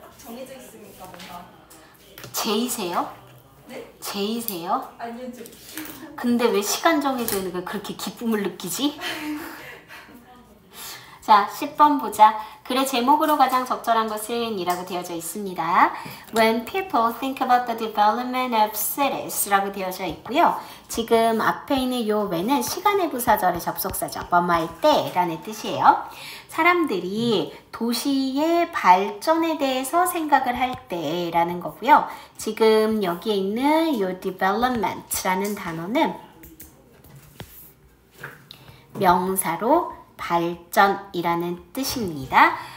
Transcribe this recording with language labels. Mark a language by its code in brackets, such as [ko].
[ko] 딱 정해져 있으니까 뭔가. 제이세요? 네? 제이세요? 아니요, 근데 왜 시간 정해져 있는 게 그렇게 기쁨을 느끼지? 자, 10번 보자. 글의 제목으로 가장 적절한 것은 이라고 되어져 있습니다. [en] When people think about the development of cities [ko] 라고 되어져 있고요. 지금 앞에 있는 요 when은 시간의 부사절의 접속사죠. 뭐뭐할 때 라는 뜻이에요. 사람들이 도시의 발전에 대해서 생각을 할 때라는 거고요. 지금 여기에 있는 요 development라는 단어는 명사로 발전이라는 뜻입니다.